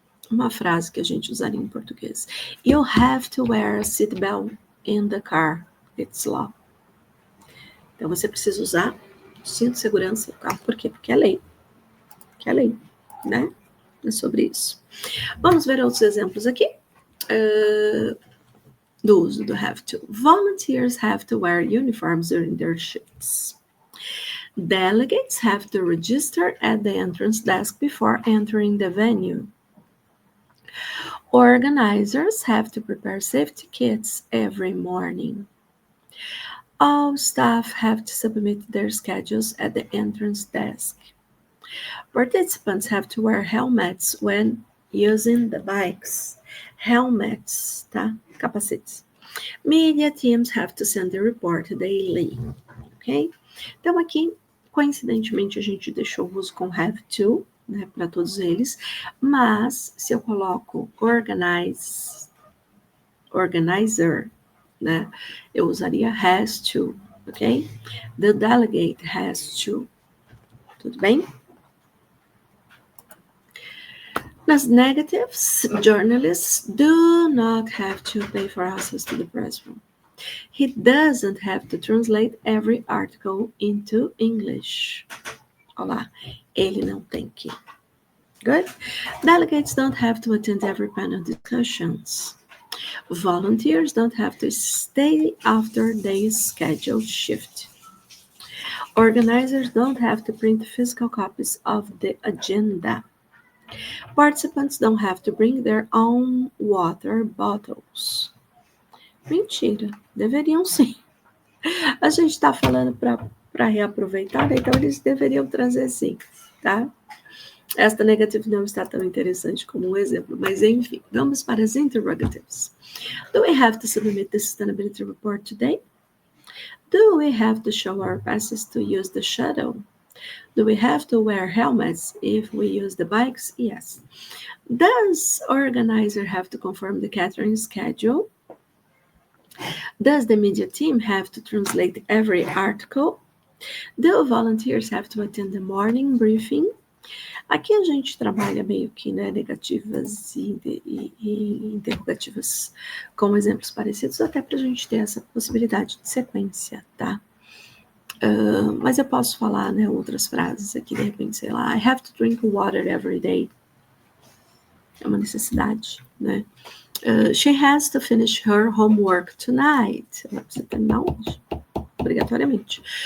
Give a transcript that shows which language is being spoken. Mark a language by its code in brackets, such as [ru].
[pt] Uma frase que a gente usaria em português. [en] You have to wear a seatbelt in the car, it's law. [pt] Então, você precisa usar cinto de segurança no carro. Por quê? Porque é lei. Que é lei, né? É sobre isso. Vamos ver outros exemplos aqui. Do uso do have to. [en] Volunteers have to wear uniforms during their shifts. Delegates have to register at the entrance desk before entering the venue. Organizers have to prepare safety kits every morning. All staff have to submit their schedules at the entrance desk. Participants have to wear helmets when using the bikes. Helmets, [pt] tá? Capacetes. [en] Media teams have to send the report daily. Ok? [pt] Então, aqui, coincidentemente, a gente deixou o uso com have to, né, para todos eles, mas se eu coloco organizer, né, eu usaria has to, ok? [en] The delegate has to. [pt] Tudo bem? [en] Nas negatives, journalists do not have to pay for access to the press room. He doesn't have to translate every article into English. [pt] Olá, ele não tem que. [en] Good? Delegates don't have to attend every panel discussions. Volunteers don't have to stay after their scheduled shift. Organizers don't have to print physical copies of the agenda. Participants don't have to bring their own water bottles. [pt] Mentira, deveriam sim. A gente está falando para reaproveitar, né? Então eles deveriam trazer sim, tá? Esta negativa não está tão interessante como um exemplo, mas enfim, vamos para as interrogatives. [en] Do we have to submit the sustainability report today? Do we have to show our passes to use the shuttle? Do we have to wear helmets if we use the bikes? Yes. Does organizer have to confirm the catering schedule? Does the media team have to translate every article? Do volunteers have to attend the morning briefing? [pt] Aqui a gente trabalha meio que, né, negativas e interrogativas com exemplos parecidos, até para a gente ter essa possibilidade de sequência, tá? Mas eu posso falar, né, outras frases aqui, de repente, sei lá, [en] I have to drink water every day. [pt] É uma necessidade, né? [en] She has to finish her homework tonight. [pt] Ela precisa terminar hoje, obrigatoriamente.